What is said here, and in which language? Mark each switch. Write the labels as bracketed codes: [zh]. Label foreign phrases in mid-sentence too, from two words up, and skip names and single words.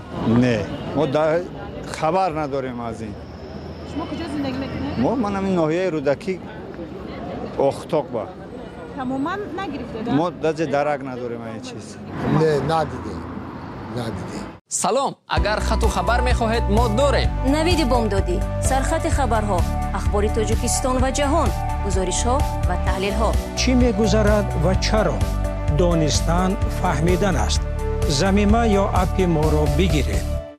[fa] نه ما خبر نداریم از این. شما کجا زندگی میکنید؟ من همین ناحیه رودکی اختاق با تماما نگرفته؟ ما درک نداریم این چیز. نه ندیدیم. [tg] салом агар хату хабар мехоҳед мо дорем навиди бомдодӣ сархати хабарҳо ахбори тоҷикистон ва ҷаҳон гузоришҳо ва таҳлилҳо чӣ мегузарад ва чаро донистан фаҳмидан аст замима ё апи моро бигиред